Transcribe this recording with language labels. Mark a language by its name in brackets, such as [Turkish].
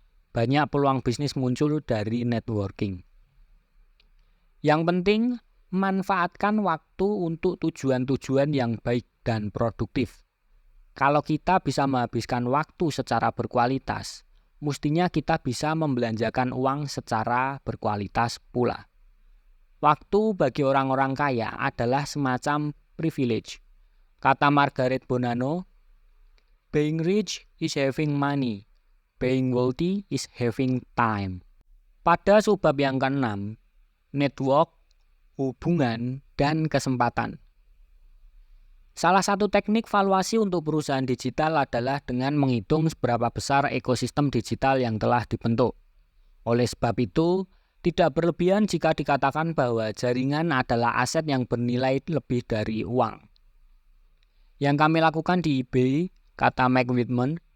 [Indonesian] Banyak peluang bisnis muncul dari networking. Yang penting, manfaatkan waktu untuk tujuan-tujuan yang baik dan produktif. Kalau kita bisa menghabiskan waktu secara berkualitas, mestinya kita bisa membelanjakan uang secara berkualitas pula. Waktu bagi orang-orang kaya adalah semacam privilege. Kata [English] Margaret Bonanno, being rich is having money, being wealthy is having time. [Indonesian] Pada subbab yang ke-6, network, hubungan, dan kesempatan. Salah satu teknik valuasi untuk perusahaan digital adalah dengan menghitung seberapa besar ekosistem digital yang telah dibentuk. Oleh sebab itu, tidak berlebihan jika dikatakan bahwa jaringan adalah aset yang bernilai lebih dari uang. Yang kami lakukan di eBay, kata Mike Whitman,